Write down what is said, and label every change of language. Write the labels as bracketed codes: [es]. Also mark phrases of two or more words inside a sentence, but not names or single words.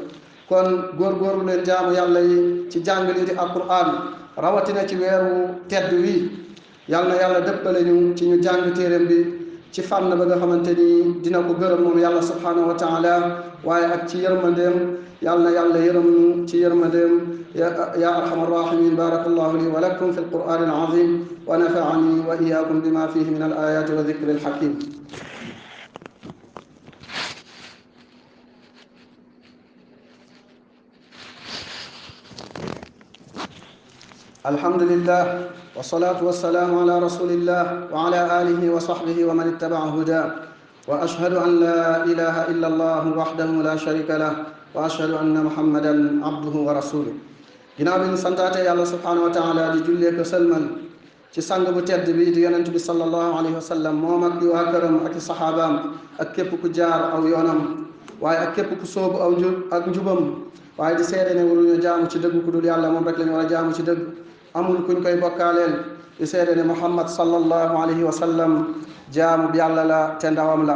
[wo] kon góorgóorlu leen jaamu yàlla yi ci jàng lii di alquran rawatina ci weeru tedd wi yàlla na yàlla dëppale ñu ci ñu jàng téeréem bi ci fànn ba nga xamante ni dina ko gërëm moom yàlla [ar] سبحانه وتعالى [wo] waaye ak ci yërmandeem yàlla na yàlla yërëm ñu ci yërmandeem [ar] يا أرحم الراحمين بارك الله لي ولكم في القرآن العظيم ونفعني وإياكم بما فيه من الآيات والذكر الحكيم. الحمد لله والصلاة والسلام على رسول الله وعلى آله وصحبه ومن اتبع هداه وأشهد أن لا إله إلا الله وحده لا شريك له وأشهد أن محمدا عبده ورسوله. [wo] ginnaaw bi ñu santaate yàlla [ar] سبحانه وتعالى [wo] di jullee ko sëlmal ci sang bu tedd bi di yonent bi [ar] صلى الله عليه وسلم [wo] moom ak di waa këram ak i saxaabaam ak képp ku jaar aw yoonam waaye ak képp ku sóobu ak njubam waaye di seede ne waruñu jaamu ci dëgg ku dul yàlla moom rek la ñu war a jaamu ci dëgg amul kuñ koy bokkaaleel di seede ne muhammad [ar] صلى الله عليه وسلم [wo] jaamu bi yàlla la te ndawam la.